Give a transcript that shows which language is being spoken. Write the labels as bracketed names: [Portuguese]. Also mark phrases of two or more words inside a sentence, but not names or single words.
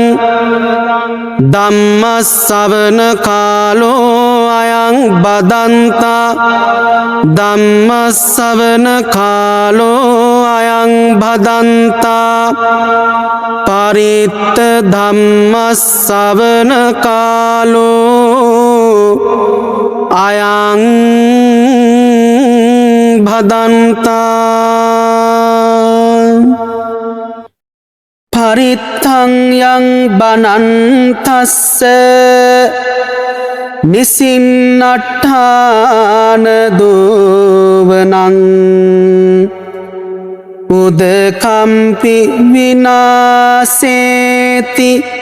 [Pali] ධම්ම ශ්‍රවණ කාලෝ අයං බදන්තා ධම්ම ශ්‍රවණ කාලෝ අයං බදන්තා පරිත්ත ධම්ම ශ්‍රවණ කාලෝ අයං භදන්තා පරිත්තං යං බනන්තස්ස නිසින්නට්ඨාන දෝවනං උදකම්පි විනාසේති